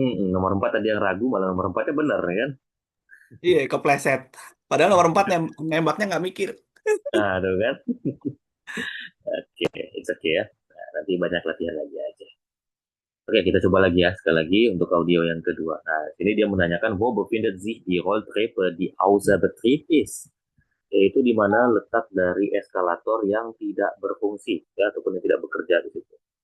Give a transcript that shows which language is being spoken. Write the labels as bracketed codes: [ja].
[id] Nomor 4 tadi yang ragu, malah nomor 4-nya benar ya kan? Iya, kepleset. Padahal nomor 4 nembaknya nggak mikir. Nah, aduh kan? Oke, [en] it's okay [id] ya. Nah, nanti banyak latihan lagi aja. Oke, kita coba lagi ya, sekali lagi untuk audio yang kedua. Nah, sini dia menanyakan, [de] wo befindet sich die Rolltreppe, die außer Betrieb ist? [id] Yaitu di mana letak dari eskalator yang tidak berfungsi, ya, ataupun yang tidak bekerja di situ.